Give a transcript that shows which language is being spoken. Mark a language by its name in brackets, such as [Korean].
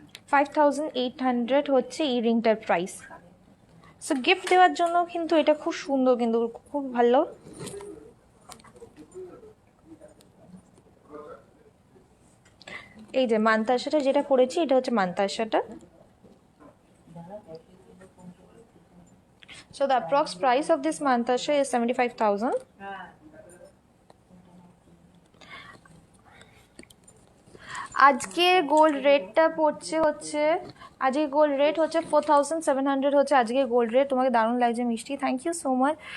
[Bangla] 5,800 হচ্ছে এই রিংটার price. So gift দেওয়ার জন্য কিন্তু এটা খুব সুন্দর, কিন্তু খুব ভালো। এই যে মান্তাসাটা যেটা পড়েছি, এটা হচ্ছে মান্তাসাটা। [English] So the approx price of this mantasha is 75,000. [Bangla] আজকে গোল্ড রেটটা পড়ছে হচ্ছে, আজকে গোল্ড রেট হচ্ছে 4,700 হচ্ছে আজকে গোল্ড রেট। তোমাকে দারুণ লাগছে মিষ্টি, [English] Thank you so much.